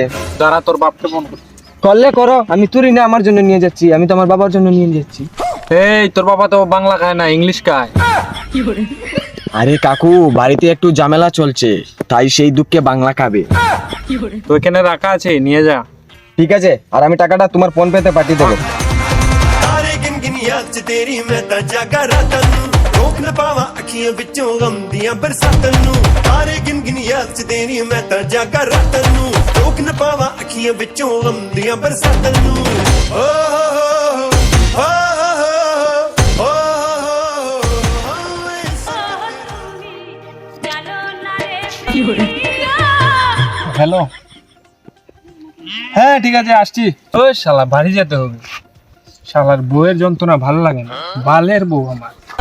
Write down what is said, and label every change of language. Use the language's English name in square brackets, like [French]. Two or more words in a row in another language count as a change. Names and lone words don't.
[Bangla] দাঁড়া, তোর বাপকে ফোন করলে করো, আমি তুই না আমার জন্য নিয়ে যাচ্ছি, আমি তো আমার বাবার জন্য নিয়ে যাচ্ছি। এই তোর বাবা তো বাংলা খায় না, ইংলিশ খায়। আরে কাকু, বাড়িতে একটু ঝামেলা চলছে, তাই সেই দুঃখে বাংলা খাবে। তো এখানে রাখা আছে, নিয়ে যা। ঠিক আছে, আর আমি টাকাটা তোমার ফোন পেতে পাঠিয়ে দেবো। [Punjabi] ਤਾਰੇ ਗਿਣ ਗਿਣ ਯਾਦ ਚ ਤੇਰੀ ਮੈਂ ਤਾਂ ਜਾਗਾ ਰਾਤਾਂ ਨੂੰ ਰੋਕ ਨਾ ਪਾਵਾਂ ਅੱਖੀਆਂ ਵਿੱਚੋਂ ਗਮ ਦੀਆਂ ਬਰਸਾਤਾਂ ਨੂੰ ਤਾਰੇ ਗਿਣ ਗਿਣ ਯਾਦ ਚ ਤੇਰੀ ਮੈਂ ਤਾਂ ਜਾਗਾ ਰਾਤਾਂ ਨੂੰ ਰੋਕ ਨਾ ਪਾਵਾਂ ਅੱਖੀਆਂ ਵਿੱਚੋਂ ਗਮ ਦੀਆਂ ਬਰਸਾਤਾਂ ਨੂੰ ਓ [Bangla] হ্যালো, হ্যাঁ ঠিক আছে, আসছি। ওই শালা বাড়ি যেতে হবে, শালার বউয়ের যন্ত্রণা ভালো লাগে না, বালের বউ আমার।